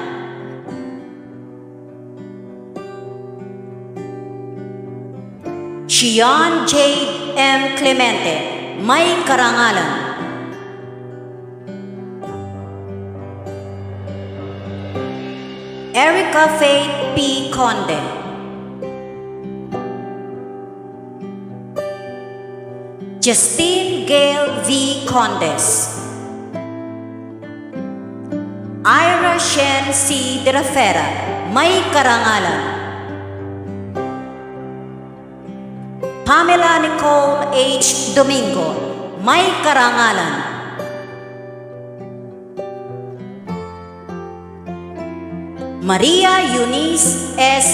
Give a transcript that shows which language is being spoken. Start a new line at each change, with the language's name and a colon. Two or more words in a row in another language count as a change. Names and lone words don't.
Filipino: Shion Jade M. Clemente, may karangalan. Erica Faith P. Conde, Justine Gail V. Condes, Ira Shen C. De la Fera, may karangalan. Pamela Nicole H. Domingo, may karangalan. Maria Eunice S.